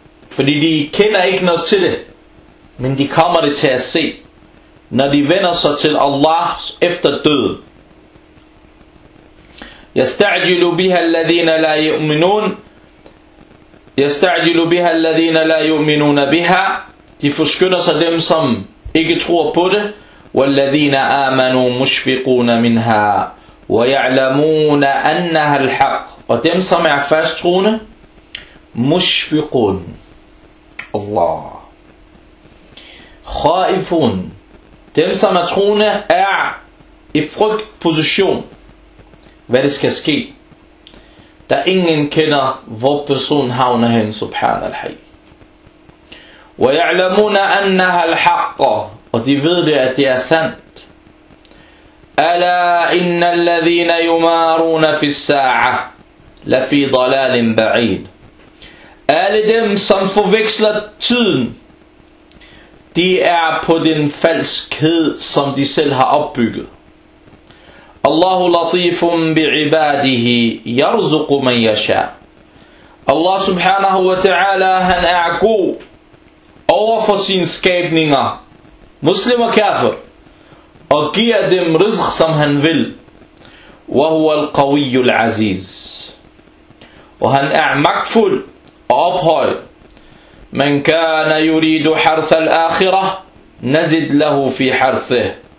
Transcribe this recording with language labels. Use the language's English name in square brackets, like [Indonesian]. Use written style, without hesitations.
[Danish] Fordi de kender ikke noget til det. Men de kommer det til at se, når de vender sig til Allahs efter død. [Arabic] يَسْتَعْجِلُ بِهَا الَّذِينَ لَا يُؤْمِنُونَ يَسْتَعْجِلُ بِهَا الَّذِينَ لَا يُؤْمِنُونَ بِهَا. [Danish] De forskynder sig dem, som ikke tror på det. [Arabic] وَالَّذِينَ آمَنُوا مُشْفِقُونَ مِنْهَا وَيَعْلَمُونَ أَنَّهَا الْحَقِّ. [Danish] Og dem, som er fasttroende, [Arabic] مُشْفِقُونَ Allah. Khaifun. [Danish] Dem, som er troende, er i frygt position, hvad det skal ske. Da ingen kender, hvor person havner hen, subhanallahi. [Arabic] وَيَعْلَمُونَ أَنَّهَا الْحَقَّ. [Danish] Og de ved det, at det er sandt. [Arabic] أَلَا إِنَّ الَّذِينَ يُمَارُونَ فِي السَّاعَةِ لَفِي ضَلَالٍ بَعِيدٍ. [Danish] Alle dem, som forveksler tiden, de er på den falskhed, som de selv har opbygget. [Arabic] Allahu latifun bi'ibadihi yarzuqu man yasha. [Danish] Allah subhanahu wa ta'ala, han er god overfor sine skabninger, muslim og kafir, og giver dem rizq, som han vil. [Arabic] Wa huwa al-qawiyy al-aziz. [Danish] Og han er magtfuld og ophøjet. [Arabic] من كان يريد حرث الآخرة نزد له في حرثه.